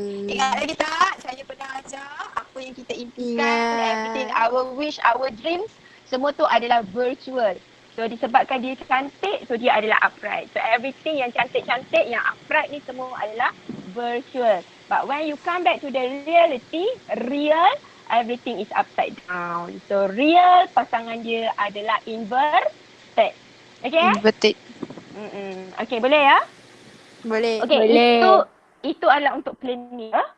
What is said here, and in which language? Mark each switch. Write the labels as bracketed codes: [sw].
[ms] Ingat lagi tak? Saya pernah ajar apa yang kita impikan, [en] everything, our wish, our dreams, [ms] semua tu adalah virtual. So disebabkan dia cantik, so dia adalah upright. [en] So everything [ms] yang cantik-cantik, yang upright ni semua adalah virtual. [en] But when you come back to the reality, real, everything is upside down. [ms] So real pasangan dia adalah inverted. Okay? [en] Inverted. [ms] Okay, boleh ya? Boleh. Okay, Boleh. itu adalah untuk plane mirror.